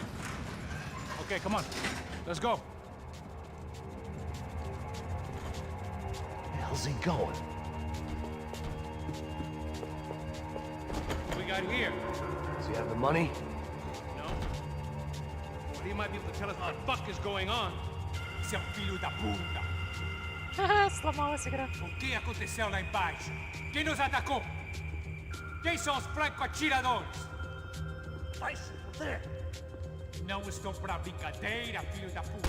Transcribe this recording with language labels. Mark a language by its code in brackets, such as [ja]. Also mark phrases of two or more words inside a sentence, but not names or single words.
[en] Okay, come on. Let's go. Where the hell's he going? What we got here? Does he have the money? No. But he might be able to tell us what the fuck is going on. [pt] Seu filho da puta. [ru] Сломалась игра. [pt] O que aconteceu lá embaixo? Quem nos atacou? Quem são os franco-atiradores? [en] There. [pt] Não estou pra brincadeira, filho da puta.